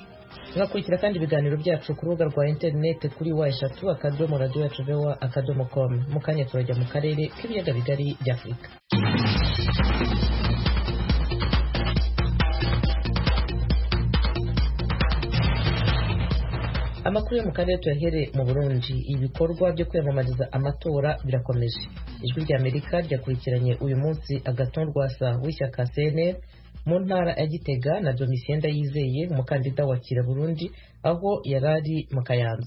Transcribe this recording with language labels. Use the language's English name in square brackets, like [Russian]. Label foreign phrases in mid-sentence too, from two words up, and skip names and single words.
[Kinyarwanda] Mwakurikira kandi ibiganiro byacu ku rubuga rwa internet kuri wa3.radioyacu.com. Mu kanya turajya mu karere k'ibiyaga bigari by'Afurika. Amakuru yo mu karere tuyahere mu Burundi. Ibikorwa byo kwiyamamariza amatora birakomeje. Ijwi ry'Amerika ryakurikiranye uyu munsi Agathon Rwasa w'ishyaka CNL mu ntara ya Gitega na Domitien Ndayizeye umukandida wa Kira Burundi aho yarari mu Kayanza.